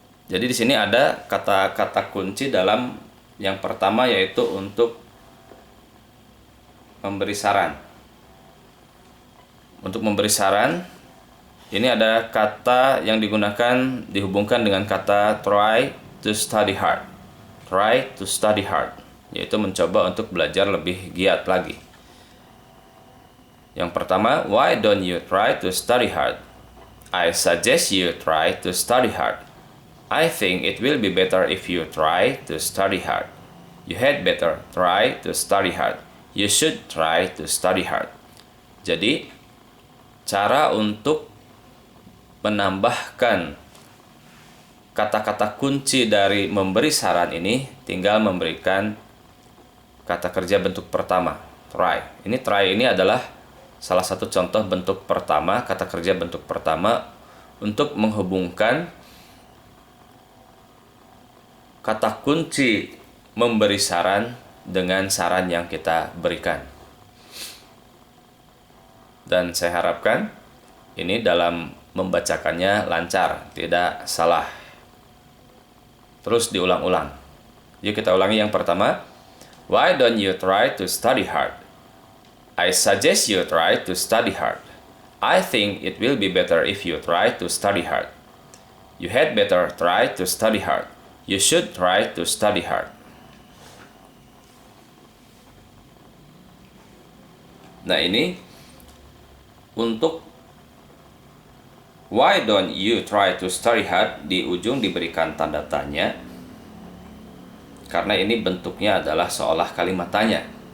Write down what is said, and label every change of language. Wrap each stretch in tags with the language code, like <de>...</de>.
<id>Jadi di sini ada kata-kata kunci dalam yang pertama, yaitu untuk memberi saran. Untuk memberi saran, ini ada kata yang digunakan dihubungkan dengan kata</id> <en>try to study hard. Try to study hard,</en> <id>yaitu mencoba untuk belajar lebih giat lagi. Yang pertama,</id> <en>why don't you try to study hard? I suggest you try to study hard. I think it will be better if you try to study hard. You had better try to study hard. You should try to study hard.</en> <id>Jadi, cara untuk menambahkan kata-kata kunci dari memberi saran ini tinggal memberikan kata kerja bentuk pertama, try. Try ini adalah salah satu contoh bentuk pertama, kata kerja bentuk pertama untuk menghubungkan kata kunci memberi saran dengan saran yang kita berikan. Dan saya harapkan ini dalam membacakannya lancar, tidak salah. Terus diulang-ulang. Yuk kita ulangi yang pertama.</id> <en>Why don't you try to study hard? I suggest you try to study hard. I think it will be better if you try to study hard. You had better try to study hard. You should try to study hard.</en> <id>Nah, ini untuk</id> <en>why don't you try to study hard,</en> <id>di ujung diberikan tanda tanya karena ini bentuknya adalah seolah kalimat tanya.</id>